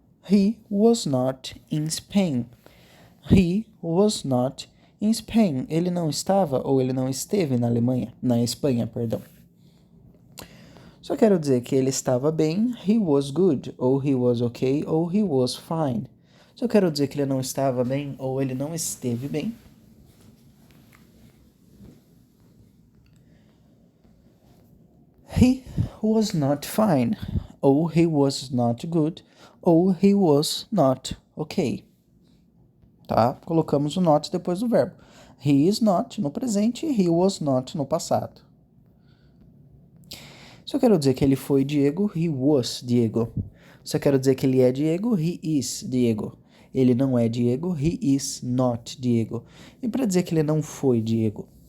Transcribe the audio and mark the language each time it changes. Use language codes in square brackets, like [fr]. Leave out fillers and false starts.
[en] He was not in Spain. He was not in Spain. [pt] Ele não estava ou ele não esteve na Alemanha, na Espanha, perdão. Só quero dizer que ele estava bem, [en] he was good, [pt] ou [en] he was okay, [pt] ou [en] he was fine. [pt] Só quero dizer que ele não estava bem ou ele não esteve bem, [en] he was not fine, [pt] ou [en] he was not good, [pt] ou [en] he was not okay. [pt] Tá? Colocamos o not depois do verbo. [en] He is not [pt] no presente, [en] he was not [pt] no passado. Se eu quero dizer que ele foi Diego, [en] he was Diego. [pt] Se eu quero dizer que ele é Diego, [en] he is Diego. [pt] Ele não é Diego, [en] he is not Diego. [pt] E para dizer que ele não foi Diego?